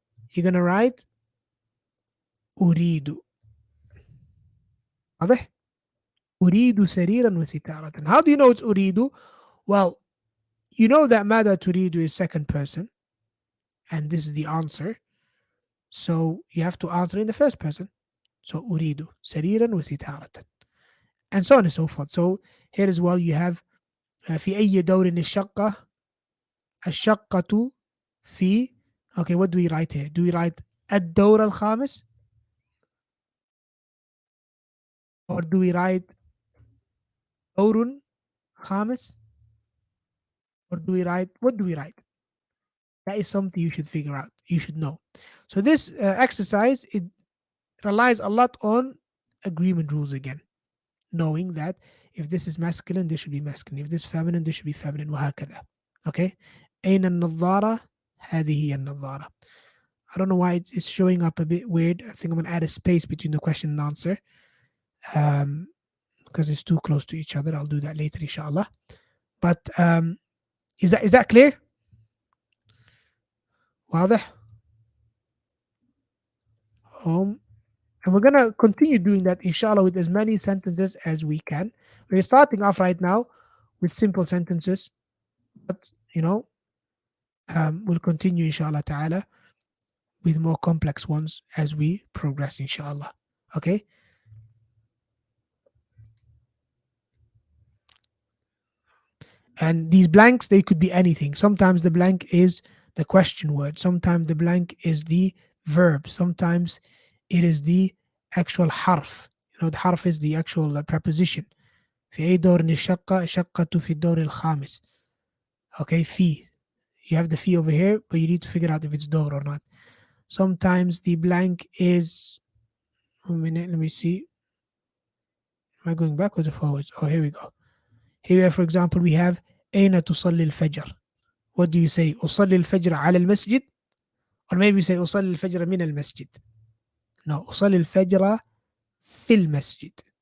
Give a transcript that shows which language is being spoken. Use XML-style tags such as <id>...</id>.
<en>You're going to write أريد.</en> <ar>واضح؟ أريد سريرا وستارة.</ar> <en>How do you know it's أريد? Well, you know that</en> <ar>ماذا تريد</ar> <en>is second person, and this is the answer. So you have to answer in the first person.</en> <ar>So أريد سريرا وستارة.</ar> <en>And so on and so forth. So here as well you have</en> <ar>في أي دور الشقة الشقة في.</ar> <en>Okay, what do we write here? Do we write</en> <ar>الدور الخامس,</ar> <en>or do we write</en> <ar>دور خامس,</ar> <en>or do we write, what do we write? That is something you should figure out. You should know. So this exercise, it relies a lot on agreement rules again. Knowing that if this is masculine, this should be masculine. If this is feminine, this should be feminine.</en> <ar>وهكذا. Okay? أين النظارة؟ هذه هي النظارة.</ar> <en>I don't know why it's showing up a bit weird. I think I'm going to add a space between the question and answer because it's too close to each other. I'll do that later, inshallah. But is that clear?</en> <ar>واضح?</ar> <en>Home. And we're going to continue doing that, inshallah, with as many sentences as we can. We're starting off right now with simple sentences, but, we'll continue, inshallah ta'ala, with more complex ones as we progress, inshallah. Okay? And these blanks, they could be anything. Sometimes the blank is the question word. Sometimes the blank is the verb. Sometimes it is the actual harf. The harf is the actual preposition.</en> <ar>في أي دور الشقة شقة في الدور الخامس.</ar> <en>Okay, في. You have the fi over here, but you need to figure out if it's door or not. Sometimes the blank is, 1 minute, let me see. Am I going backwards or forwards? Oh, here we go. Here, for example, we have</en> <ar>أين تصلي الفجر.</ar> <en>What do you say?</en> <ar>أصلي الفجر على المسجد?</ar> <en>Or maybe you say</en> <ar>أصلي الفجر من المسجد. No, أصلي الفجر في المسجد.</ar>